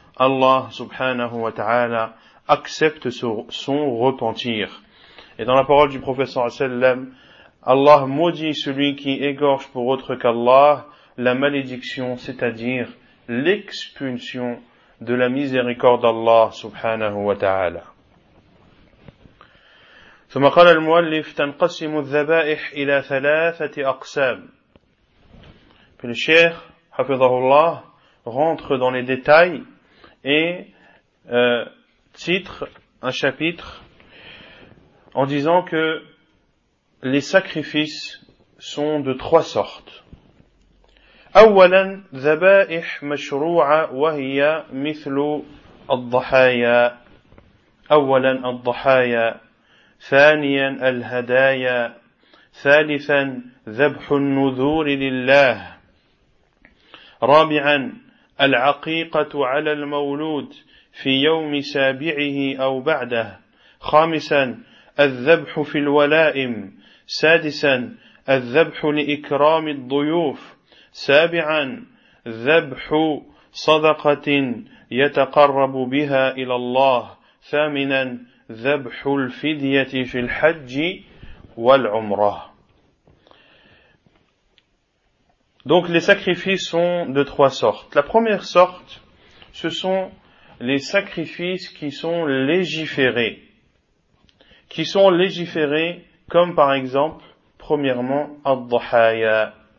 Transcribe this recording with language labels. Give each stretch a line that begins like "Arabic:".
French: Allah subhanahu wa ta'ala accepte son repentir. Et dans la parole du prophète sallallahu alayhi wa sallam, Allah maudit celui qui égorge pour autre qu'Allah la malédiction, c'est-à-dire l'expulsion de la miséricorde d'Allah subhanahu wa ta'ala.
Arabic: ثم قال المؤلف تنقسم الذبائح إلى ثلاثة أقسام.
French: Puis le cheikh, hafizahullah, rentre dans les détails et titre un chapitre en disant que les sacrifices sont de trois sortes.
Arabic: أولا ذبائح مشروعة وهي مثل الضحايا. أولا الضحايا. ثانيا الهدايا. ثالثا ذبح النذور لله. رابعا العقيقة على المولود في يوم سابعه أو بعده. خامسا الذبح في الولائم. سادسا الذبح لإكرام الضيوف. سابعا ذبح صدقة يتقرب بها إلى الله. ثامنا ذبح الفدية في الحج والعمرة.
French: Donc les sacrifices sont de trois sortes. La première sorte, ce sont les sacrifices qui sont légiférés. Qui sont légiférés comme par exemple, premièrement, الضحايا.